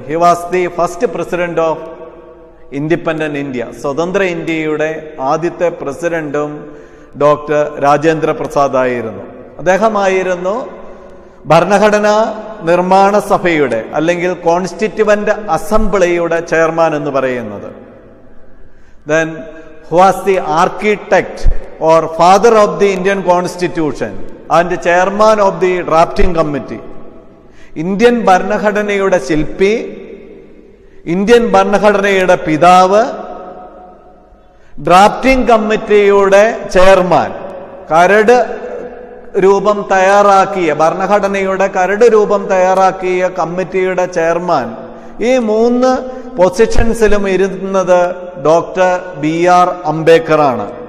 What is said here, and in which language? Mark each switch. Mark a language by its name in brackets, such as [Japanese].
[English] He was the first president of independent India. [Malayalam] സ്വതന്ത്ര ഇന്ത്യയുടെ ആദ്യത്തെ പ്രസിഡന്റും ഡോക്ടർ രാജേന്ദ്ര പ്രസാദ് ആയിരുന്നു. അദ്ദേഹമായിരുന്നു ഭരണഘടനാ നിർമ്മാണ സഭയുടെ അല്ലെങ്കിൽ കോൺസ്റ്റിറ്റ്യൂവന്റ് അസംബ്ലിയുടെ ചെയർമാൻ എന്ന് പറയുന്നത്. [English] Then who was the architect or father of the Indian Constitution and chairman of the drafting committee. [Malayalam] Indian ഭരണഘടനയുടെ ശില്പി, ഇന്ത്യൻ ഭരണഘടനയുടെ പിതാവ്, ഡ്രാഫ്റ്റിംഗ് കമ്മിറ്റിയുടെ ചെയർമാൻ, കരട് രൂപം തയ്യാറാക്കിയ ഭരണഘടനയുടെ കരട് രൂപം തയ്യാറാക്കിയ കമ്മിറ്റിയുടെ ചെയർമാൻ, ഈ 3 പൊസിഷൻസിലും ഇരുന്നത് ഡോക്ടർ BR അംബേദ്കർ ആണ്.